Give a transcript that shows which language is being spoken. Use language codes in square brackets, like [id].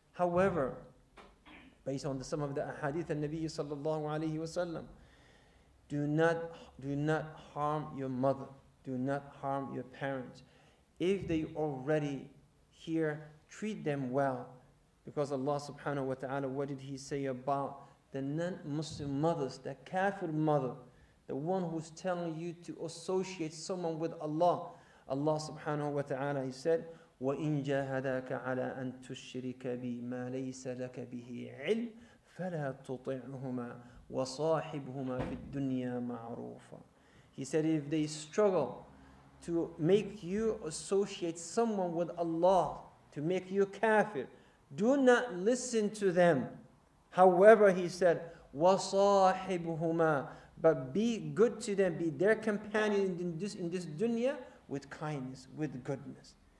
[en] However, based on some of the ahadith of Nabi sallallahu alayhi wa sallam, do not harm your mother, do not harm your parents. If they already here, treat them well, because Allah subhanahu wa ta'ala, what did He say about the non-Muslim mothers, the kafir mother, the one who's telling you to associate someone with Allah? Allah subhanahu wa ta'ala, He said, [ar] وَإِن جَاهَدَاكَ عَلَىٰ أَن تُشْرِكَ بِي مَا لَيْسَ لَكَ بِهِ عِلْمٍ فَلَا تُطِعْهُمَا وَصَاحِبْهُمَا فِي الدُّنْيَا مَعْرُوفًا. [en] He said, if they struggle to make you associate someone with Allah, to make you kafir, do not listen to them. However, He said, وَصَاحِبْهُمَا, but be good to them, be their companion in this dunya with kindness, with goodness.